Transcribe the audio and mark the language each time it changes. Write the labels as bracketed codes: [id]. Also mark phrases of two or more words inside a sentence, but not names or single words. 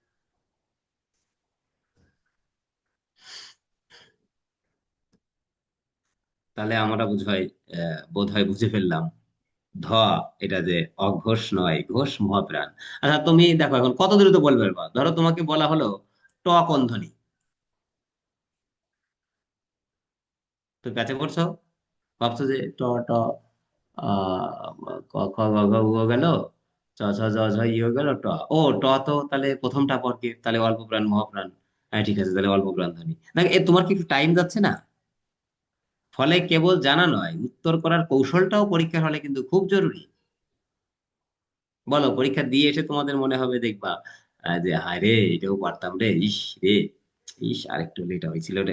[bn] তাহলে আমরা বোধ হয় বুঝে ফেললাম ধ, এটা যে অঘোষ নয়, ঘোষ মহাপ্রাণ। আচ্ছা তুমি দেখো এখন কত দ্রুত বলবে পারবা, ধরো তোমাকে বলা হলো ট কোন ধ্বনি, তুমি কাছে পড়ছো, ভাবছো যে ট ট, ক খ গ ঘ উ গেল, চ ছ জ ঝ ই হয়ে গেল ট। ও ট তো তাহলে প্রথমটা পর কি, তাহলে অল্প প্রাণ মহাপ্রাণ। হ্যাঁ ঠিক আছে, তাহলে অল্প প্রাণ ধ্বনি। দেখ এ তোমার কি একটু টাইম যাচ্ছে না? ফলে কেবল জানা নয়, উত্তর করার কৌশলটাও পরীক্ষার হলে কিন্তু খুব জরুরি। বলো পরীক্ষা দিয়ে এসে তোমাদের মনে হবে দেখবা যে হায় রে এটাও পারতাম রে, ইস রে, ইস আরেকটু লেট হয়েছিল রে।